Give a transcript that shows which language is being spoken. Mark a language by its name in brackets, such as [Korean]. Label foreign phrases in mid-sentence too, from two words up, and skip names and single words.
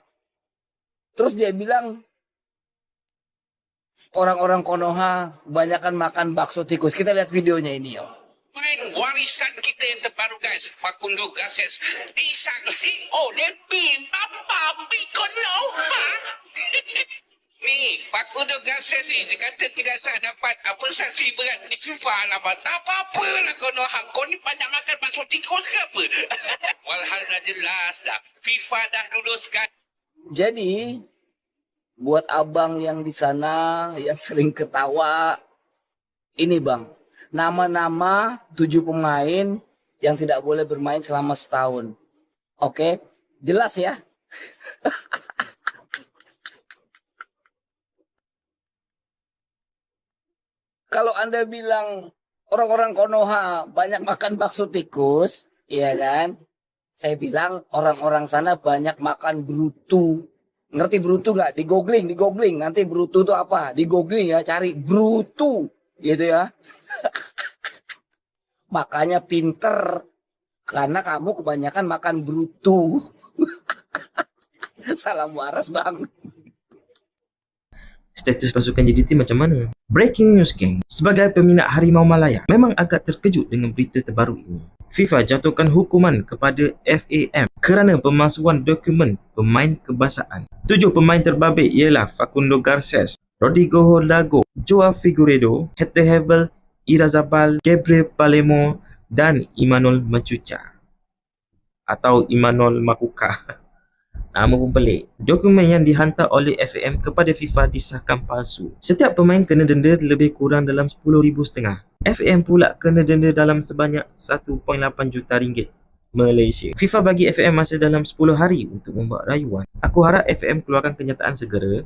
[Indonesian] Terus dia bilang orang-orang Konoha kebanyakan makan bakso tikus. Kita lihat videonya ini, yo. Pemain warisan kita yang terbaru guys, Facundo Garces, disanksi oleh Bapa Konoha. Nih, [Malay] Facundo Garces ni dia kata tidak sah dapat apa sanksi berat di FIFA lah. Tak apa-apa lah Konoha. Kau ni banyak makan bakso tikus ke apa? Walhal dah jelas dah. FIFA dah luluskan. [Indonesian] Jadi buat abang yang di sana yang sering ketawa, ini bang, nama-nama 7 pemain yang tidak boleh bermain selama setahun. Oke, jelas ya. Kalau Anda bilang orang-orang Konoha banyak makan bakso tikus, iya kan? Saya bilang orang-orang sana banyak makan brutu. Ngerti brutu gak? Di googling. Nanti brutu itu apa? Di googling ya, cari brutu. Gitu ya. Makanya pinter. Karena kamu kebanyakan makan brutu. [Malay] Salam waras bang. Status pasukan JDT macam mana? [English] Breaking news [Malay] geng. Sebagai peminat Harimau Malaya, memang agak terkejut dengan berita terbaru ini. FIFA jatuhkan hukuman kepada FAM kerana pemalsuan dokumen pemain kebangsaan. 7 pemain terbabit ialah Facundo Garces, Rodrigo Hurtado, Joao Figueiredo, Hector Hebel, Irazabal, Gabriel Palemo dan Emmanuel Macuca atau Emmanuel Makuka. Nama pun pelik. Dokumen yang dihantar oleh FAM kepada FIFA disahkan palsu. Setiap pemain kena denda lebih kurang dalam RM10,500. FAM pula kena denda dalam sebanyak RM1.8 juta Malaysia. FIFA bagi FAM masa dalam 10 hari untuk membuat rayuan. Aku harap FAM keluarkan kenyataan segera.